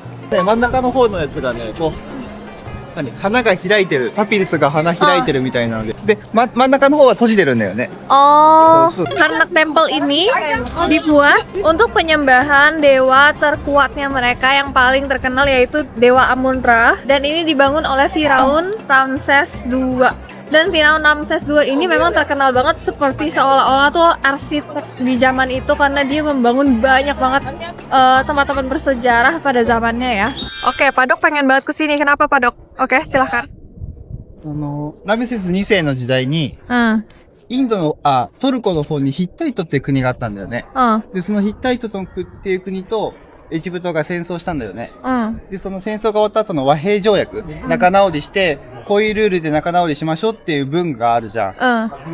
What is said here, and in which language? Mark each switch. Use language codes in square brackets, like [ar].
[ja] で、真ん中の方のやつがね、こう、花が開いてる。パピルスが花開いてるみたいなので。で、真ん中の方は閉じてるんだよね。 [id] Oh, karnak tempel ini dibuat untuk penyembahan dewa terkuatnya mereka yang paling terkenal yaitu Dewa Amun-Ra, dan ini dibangun oleh Firaun Ramses II. Dan Firaun Ramses II ini memang terkenal banget seperti seolah-olah tuh arsitek di zaman itu karena dia membangun banyak banget tempat-tempat bersejarah pada zamannya ya. Oke, Padok pengen banget kesini. Kenapa Padok? Oke, silahkan. [ja] ラメセス2世の時代に、インドの、トルコの方にヒッタイトっていう国があったんだよね。で、そのヒッタイトっていう国と、エジプトが戦争したんだよね。で、その戦争が終わった後の和平条約、仲直りして、こういうルールで仲直りしましょうっていう文があるじゃん。